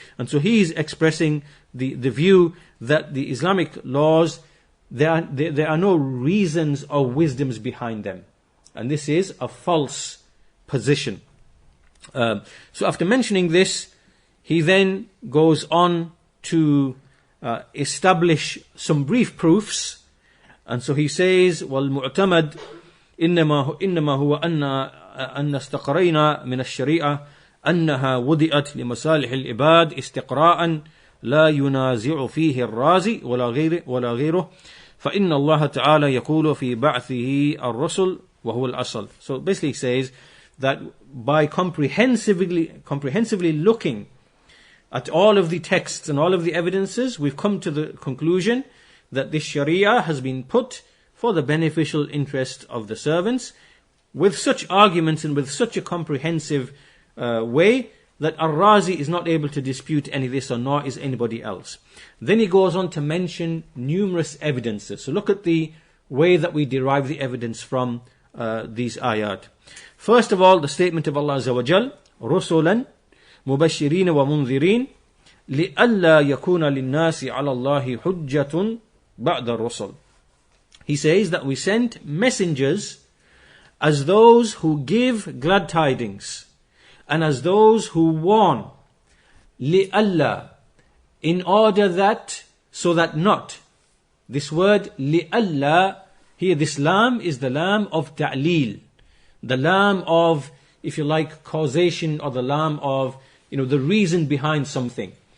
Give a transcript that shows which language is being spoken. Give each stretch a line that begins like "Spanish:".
English: And so he's expressing the view that the Islamic laws, there are no reasons or wisdoms behind them. And this is a false position. So after mentioning this, he then goes on to establish some brief proofs. And so he says,
Arabic: وَالْمُعْتَمَدْ إنما هو أن استقرينا من الشريعة أنها وضعت لمصالح العباد استقراء لا ينازع فيه الرازي ولا غيره فإن الله تعالى يقول في بعثه الرسل وهو الأصل.
English: So basically he says that by comprehensively looking at all of the texts and all of the evidences, we've come to the conclusion that this Sharia has been put for the beneficial interest of the servants, with such arguments and with such a comprehensive way that Ar-Razi is not able to dispute any of this, or nor is anybody else. Then he goes on to mention numerous evidences. So look at the way that we derive the evidence from these ayat. First of all, the statement of Allah Azza wa Jal,
Arabic: رُسُلًا مُبَشِّرِينَ وَمُنذِرِينَ لِأَلَّا يَكُونَ لِلنَّاسِ عَلَى اللَّهِ حُجَّةٌ بَعْدَ الرُّسُلِ.
English: He says that we sent messengers as those who give glad tidings and as those who warn, لِأَلَّا, in order that, so that not. This word لِأَلَّا, here this lam is the lam of ta'leel, the lam of, if you like, causation, or the lam of, the reason behind something.